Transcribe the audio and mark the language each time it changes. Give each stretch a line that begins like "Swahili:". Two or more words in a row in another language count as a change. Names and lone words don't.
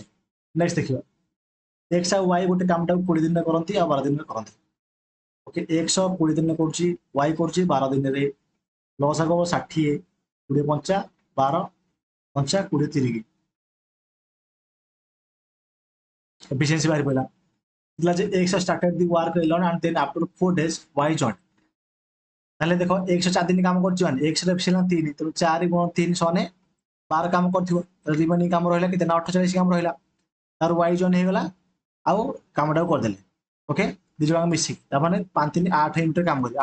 Odia: ନେକ୍ସଟ ଦେଖିବା ଏକ୍ସ ଆଉ ୱାଇ ଗୋଟେ କାମଟାକୁ 20 ଦିନରେ କରନ୍ତି ଆଉ 12 ଦିନରେ କରନ୍ତି। ଓକେ, ଏକ୍ସ 20 ଦିନରେ କରୁଛି, ୱାଇ କରୁଛି 12 ଦିନରେ। ଲସାଗୁ ହେବ 60, 20 ପଞ୍ଚା 12 ପଞ୍ଚା 20 ତିରିକି।
English: efficiency
Odia: ବାହାରି ପଡ଼ିଲା ଯେ
English: x started the work alone and then after 4 days y joined।
Odia: ତାହେଲେ ଦେଖ x 4 ଦିନ କାମ କରିଛି ମାନେ x ର efficiency 3, ତେଣୁ 4 ଗୁଣ 3 ସମାନେ 12 କାମ କରିଥିବ। ରିମେନିଂ କାମ ରହିଲା କେତେ ନା 48 କାମ ରହିଲା। ତାର y ଜଏନ୍ ହେଇଗଲା ଆଉ କାମଟାକୁ କରିଦେଲେ। ଓକେ, ଦି ଜଣ ମିଶିକି ତାମାନେ 5 3 8 ମିନିଟରେ କାମ କରିବେ।